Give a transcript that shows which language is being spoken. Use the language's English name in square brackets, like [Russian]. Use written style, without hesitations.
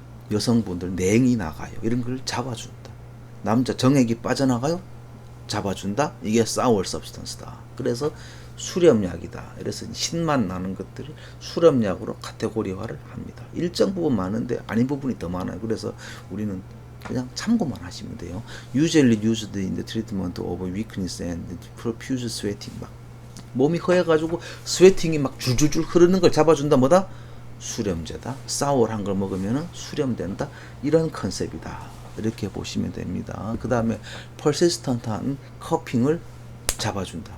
[Korean] 여성분들 냉이 나가요. 이런 걸 잡아준다. 남자 정액이 빠져나가요. 잡아준다. 이게 sour substance다. 그래서 수렴약이다. 그래서 신맛 나는 것들을 수렴약으로 카테고리화를 합니다. 일정 부분 많은데 아닌 부분이 더 많아요. 그래서 우리는 그냥 참고만 하시면 돼요. [English] Usually used in the treatment of weakness and profuse sweating. [Korean] 막 몸이 허해가지고 스웨팅이 막 줄줄줄 흐르는 걸 잡아준다. 뭐다? 수렴제다. 사워한 걸 먹으면 수렴된다. 이런 컨셉이다. 이렇게 보시면 됩니다. 그 다음에 persistent한 커핑을 잡아준다.